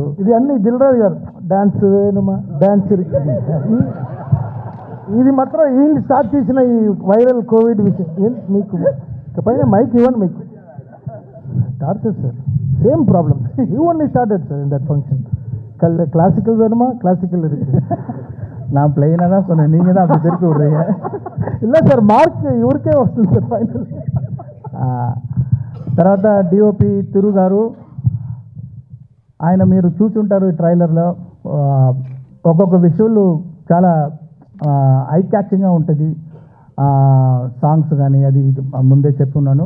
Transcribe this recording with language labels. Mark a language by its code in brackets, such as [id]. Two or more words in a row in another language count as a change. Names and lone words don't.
[te] ఇది అన్ని దిల్రాజు గారు డ్యాన్స్ వేణుమా డ్యాన్స్. ఇది మాత్రం వీళ్ళు స్టార్ట్ చేసిన ఈ వైరల్ కోవిడ్ విషయం. మీకు పైన మైక్ ఇవ్వండి, మీకు టార్చర్ సార్, సేమ్ ప్రాబ్లమ్. [en] You only started sir in that function. [ta] கிளாசிக்கல் வேணுமா, கிளாசிக்கல் இருக்கு. நான் பிளெயினாக தான் சொன்னேன், நீங்கள் தான் அப்படி திருப்பி விடுறீங்க. [te] இல்லை సార్, మార్క్ ఇవరికే వస్తుంది సార్ ఫైనల్. తర్వాత డిఓపి తిరు గారు, ఆయన మీరు చూసి ఉంటారు ట్రైలర్లో, ఒక్కొక్క విషువల్ చాలా [en] eye catching [te] ఉంటుంది. సాంగ్స్ కానీ అది ముందే చెప్పున్నాను.